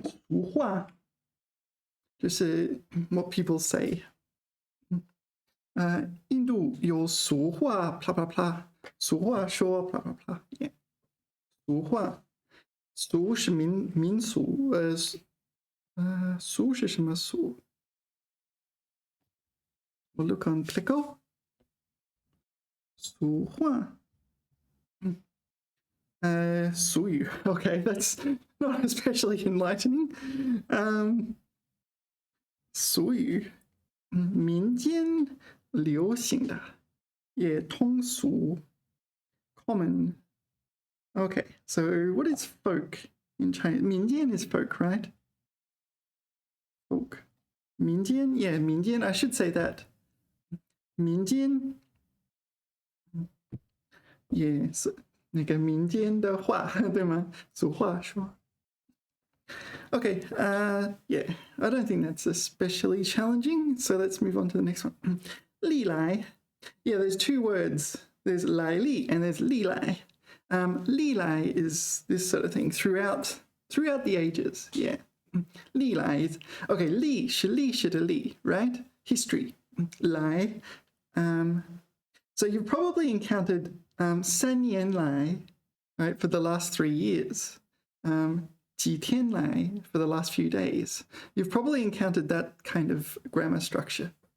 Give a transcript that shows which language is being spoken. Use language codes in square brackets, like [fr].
[zh] 俗话就是 [en] what people say。 [zh] 印度有俗话 blah blah blah， 俗话说 blah blah blah。俗话，俗是民俗，俗是什么俗？ [en] 我 look on Plico。 [zh] 俗话，俗语 [en] ，OK, that's not especially enlightening. [zh] 俗语，民间流行的，也通俗 ， [en] common. Okay, so what is folk in Chinese? 民间 is folk, right? Folk. 民间 民间 I should say that. [zh] 民间也是那个民间的话，对吗？俗话说。 [en] Okay, I don't think that's especially challenging, so let's move on to the next one. 历来 there's two words. There's 来历 and there's 历来. 历来 is this sort of thing throughout the ages. 历来 is okay. [zh] 历是历史的历 [en] right? History. 来 so you've probably encountered 3年来 right, for the last 3 years. 几天来 for the last few days. You've probably encountered that kind of grammar structure.